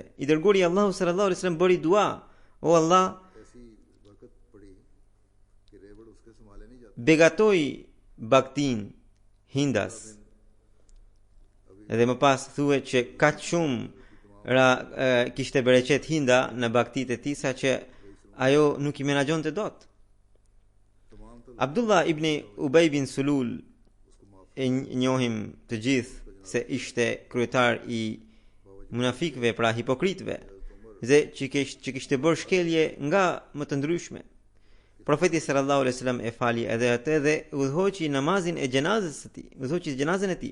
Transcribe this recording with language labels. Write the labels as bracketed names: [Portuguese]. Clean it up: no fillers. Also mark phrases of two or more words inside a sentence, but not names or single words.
[Albanian] I dërguari i Allahut [Arabic] صلى الله عليه وسلم [Albanian] bëri dua, o Allah, begatoi baktin Hindas. Edhe më pas thuhet që kaq shumë kishte bereqet Hinda në baktit e tij sa që ajo nuk i menaxhonte dot. Abdullah ibn Ubay bin Sulul, e njohim të gjithë se ishte kryetar i munafikëve, pra hipokritëve, dhe që kishte bërë shkelje nga më të ndryshme. Profeti [Arabic] صلى الله عليه وسلم [Albanian] e fali edhe atë dhe udhëhoqi namazin e xhenazës së tij, udhëhoqi xhenazën e tij.